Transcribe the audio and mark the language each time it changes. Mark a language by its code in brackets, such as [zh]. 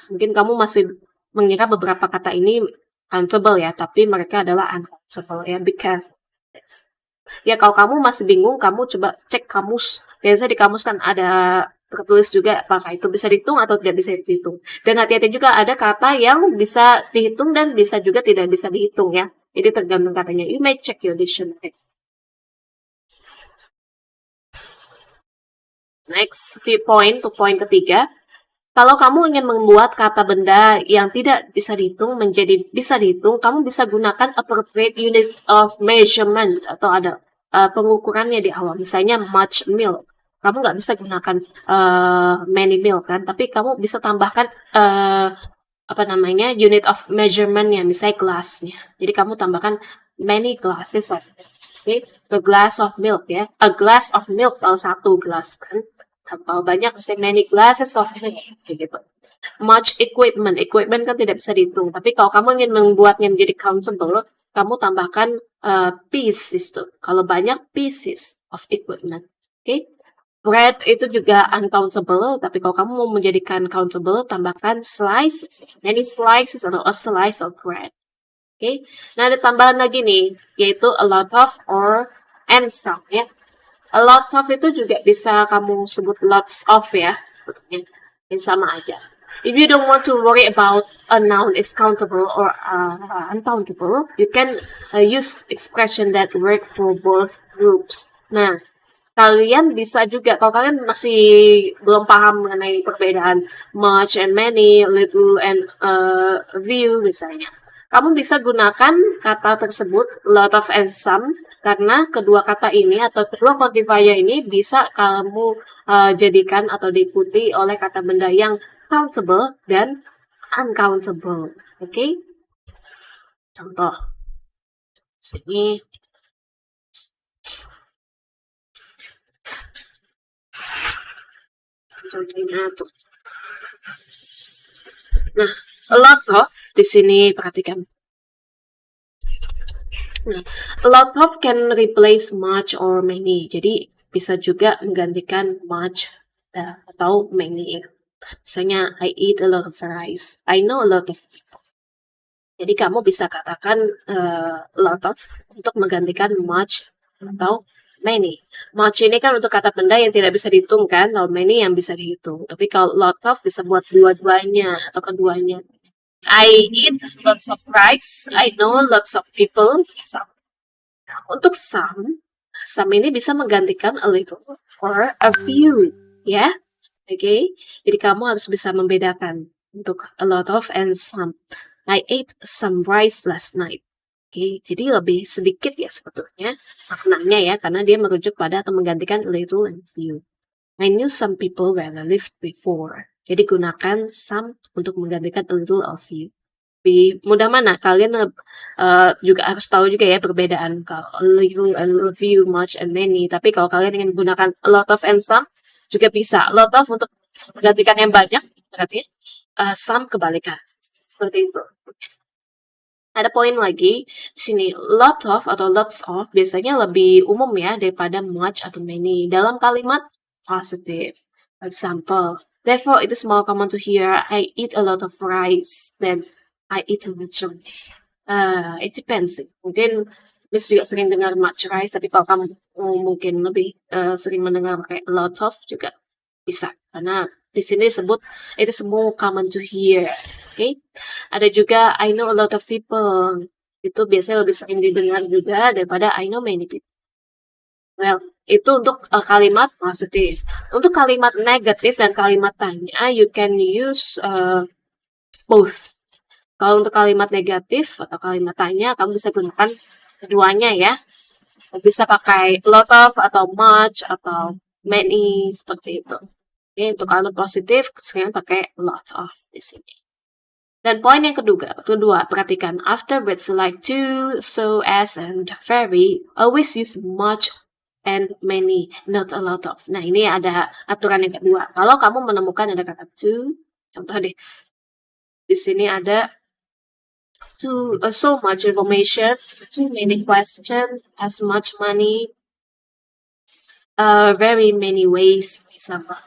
[id] Mungkin kamu masih mengira beberapa kata ini countable ya, tapi mereka adalah uncountable ya. [en] Be careful. [id] Ya kalau kamu masih bingung, kamu coba cek kamus. Biasanya di kamus kan ada tertulis juga apakah itu bisa dihitung atau tidak bisa dihitung. Dan hati-hati juga ada kata yang bisa dihitung dan bisa juga tidak bisa dihitung ya. Jadi tergantung katanya. [en] You may check your dictionary. Next few point, to point ketiga. [id] Kalau kamu ingin membuat kata benda yang tidak bisa dihitung menjadi bisa dihitung, kamu bisa gunakan appropriate unit of measurement atau ada pengukurannya di awal. Misalnya much milk. Kamu nggak bisa gunakan many milk kan, tapi kamu bisa tambahkan apa namanya unit of measurementnya, misalnya gelasnya. Jadi kamu tambahkan many glasses of milk. Okay? [en] The glass of milk ya. A glass of milk kalau satu gelas kan. Kalau banyak misalnya many glasses of milk kayak gitu. Much equipment. [id] Equipment kan tidak bisa dihitung. Tapi kalau kamu ingin membuatnya menjadi countable, kamu tambahkan pieces tuh. Kalau banyak pieces of equipment. Oke. Okay? Bread itu juga uncountable, tapi kalau kamu mau menjadikan countable, tambahkan slices. [en] Many slices atau a slice of bread. Oke. Okay? [id] Nah, ada tambahan lagi nih, yaitu a lot of or and some ya. A lot of itu juga bisa kamu sebut lots of ya, sebetulnya. Ini sama aja. [en] If you don't want to worry about a noun is countable or uncountable, you can use expression that work for both groups. [id] Nah, kalian bisa juga, kalau kalian masih belum paham mengenai perbedaan much and many, little and few misalnya, kamu bisa gunakan kata tersebut lot of and some karena kedua kata ini atau kedua quantifier ini bisa kamu jadikan atau diikuti oleh kata benda yang countable dan uncountable. Oke? Okay? Contoh. Sini. Contohnya tuh. Nah, a lot of di sini perhatikan. [en] Nah, a lot of can replace much or many. [id] Jadi bisa juga menggantikan much atau many. [en] Misalnya, I eat a lot of rice. I know a lot of people. [id] Jadi kamu bisa katakan a lot of untuk menggantikan much atau many. Much ini kan untuk kata benda yang tidak bisa dihitung kan, kalau many yang bisa dihitung. Tapi kalau lot of bisa buat dua-duanya atau keduanya. [en] I eat lots of rice. I know lots of people. [id] Untuk some ini bisa menggantikan a little or a few, ya. Oke, okay? Jadi kamu harus bisa membedakan untuk a lot of and some. [en] I ate some rice last night. Oke, okay? [id] Jadi lebih sedikit ya sebetulnya maknanya ya, karena dia merujuk pada atau menggantikan a little and few. [en] I knew some people where I lived before. [id] Jadi gunakan some untuk menggantikan a little of few. Lebih mudah mana? Kalian juga harus tahu juga ya perbedaan kalau a little and a few, much and many. Tapi kalau kalian ingin menggunakan a lot of and some juga bisa. A lot of untuk menggantikan yang banyak, berarti some kebalikan. Seperti itu. Ada poin lagi di sini, lot of atau lots of biasanya lebih umum ya daripada much atau many dalam kalimat positive. [en] For example, therefore it is more common to hear I eat a lot of rice than I eat a much rice. It depends. [id] Mungkin Miss juga sering dengar much rice, tapi kalau kamu mungkin lebih sering mendengar kayak a lot of juga bisa. Karena di sini disebut [en] it is more common to hear. [id] Okay? Ada juga [en] I know a lot of people. [id] Itu biasanya lebih sering didengar juga daripada [en] I know many people. [id] Well, itu untuk kalimat positif. Untuk kalimat negatif dan kalimat tanya, [en] you can use both. [id] Kalau untuk kalimat negatif atau kalimat tanya, kamu bisa gunakan keduanya ya. Bisa pakai lot of atau much atau many seperti itu. Oke, untuk kalimat positif, sekarang pakai lot of di sini. [en] Dan poin yang kedua, perhatikan after words like to, so, as, and very, always use much and many, not a lot of. [id] Nah, ini ada aturan yang kedua. Kalau kamu menemukan ada kata to, contoh deh, [en] Di sini ada so much information, too many questions, as much money, very many ways bisa.